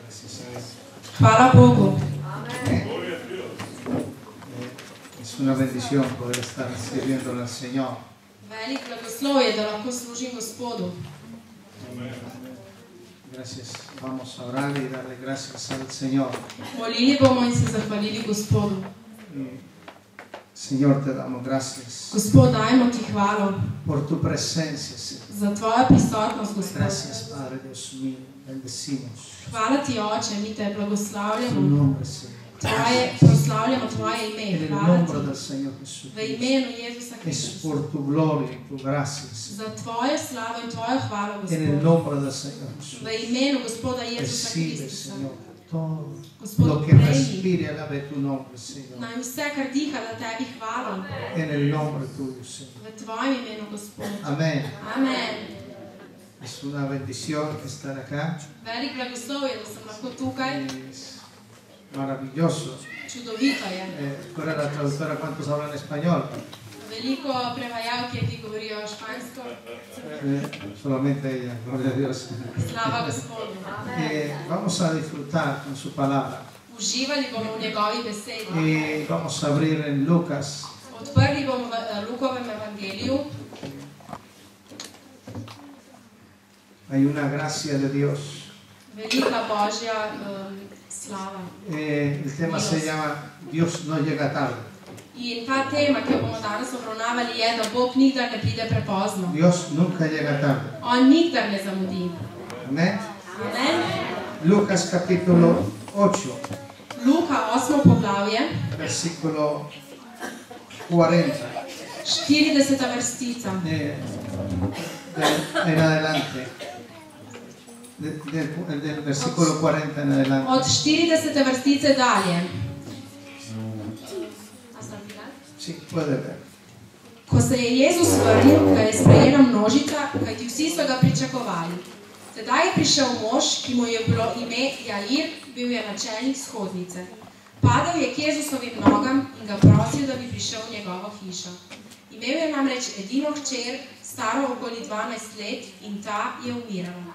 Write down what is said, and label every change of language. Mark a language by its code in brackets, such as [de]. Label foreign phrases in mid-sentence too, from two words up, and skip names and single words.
[es] Gracias a Dios. [sl] Hvala Bogu. [es] Es una bendición poder estar sirviéndole al Señor. [sl] Velik blagoslov je, da lahko služim Gospodu. [es] Gracias. Vamos a orar y darle gracias al Señor. [sl] Molili bomo in se zahvalili Gospodu. [es] Señor, te damos gracias [sl] Gospod, dajmo ti hvalo [es] por tu presencia, Señor. [sl] za tvojo prisotnost, Gospod. [es] Gracias, Padre Dios mío. Bendecimos [sl] Hvala ti, Oče, mi te [es] tu [sl] blagoslavljamo. [es] nombre, Señor. [sl] Proslavljamo tvoje ime. [es] En el [sl] Hvala [es] nombre [sl] ti. [es] del Señor Jesús. [sl] V imenu Jezusa [es] Es [sl] Kristusa. [es] por tu gloria y tu gracia, Señor. [sl] Za tvojo slavo in tvojo hvalo, [es] En el [sl] Gospod. [es] nombre del Señor Jesús. [sl] V imenu Gospoda Jezusa [es] Recibe, [sl] Kristusa. [es] Señor, todo [sl] Gospod, [es] lo que [sl] prejmi. [es] respire alabe tu nombre, Señor. [sl] Naj vse, kar diha, da tebi hvalo. [es] En el nombre tuyo, Señor. [sl] V tvojem imenu, Gospod. [es] Amén. [sl] Amen. [es] Es una bendición estar acá. [sl] Velik blagoslov je, da sem lahko tukaj. [es] Es maravilloso. [sl] Čudovito je. [es] Tú eres la traductora, ¿cuántos hablan español? [sl] Veliko prevajalk je, ki govorijo špansko. [es] Solamente ella, gloria a Dios. [sl] Slava Gospodu. [es] Vamos a disfrutar con su palabra. [sl] Uživali bomo v njegovi besedi. [es] Y vamos a abrir en Lucas, [sl] Odprli bomo v Lukovem evangeliju. [es] hay una gracia de Dios. [sl] Velika Božja slava. [es] El tema se llama Dios no llega tarde. [sl] In ta tema, ki jo bomo danes obravnavali, je, da Bog nikdar ne pride prepozno. [es] Dios nunca llega tarde. [sl] On nikdar ne zamudi. [es] Amén. [sl] Amen. [es] Lucas capítulo 8, [sl] Luka 8. poglavje, [es] versículo 40. [sl] 40. vrstica. [es] En adelante. Del versículo 40 en adelante. [sl] Od 40. vrstice dalje. [es] Sí, puede ver. [sl] Ko se je Jezus vrnil, ga je sprejela množica, kajti vsi so ga pričakovali. Tedaj je prišel mož, ki mu je bilo ime Jair, bil je načelnik shodnice. Padel je k Jezusovim nogam in ga prosil, da bi prišel v njegovo hišo. Imel je namreč edino hčer, staro okoli 12 let, in ta je umirala.